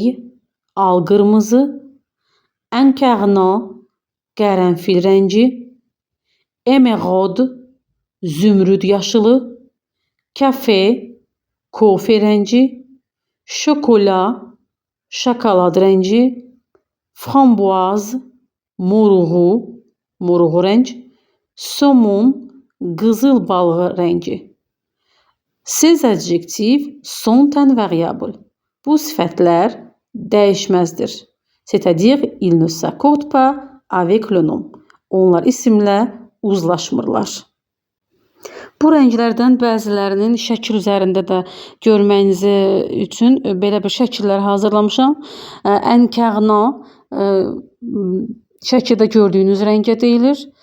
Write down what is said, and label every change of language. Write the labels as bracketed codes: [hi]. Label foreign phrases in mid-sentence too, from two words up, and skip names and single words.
[az] al qırmızı, encarna, qərənfil rəngi, emerald, zümrüd yaşılı, kafe, kofe rəngi, şokola, şokolad rəngi, framboaz, moruğu rəng, somon, qızıl balığı rəngi. [fr] Ces adjectifs sont invariables. [az] Bu sifətlər dəyişməzdir. [fr] C'est-à-dire, ils ne s'accordent pas avec le nom. [az] Onlar isimlə uzlaşmırlar. Bu rənglərdən bəzilərinin şəkil üzərində də görməyiniz üçün belə bir şəkillər hazırlamışam. Encarna şəkildə gördüyünüz rəngə deyilir.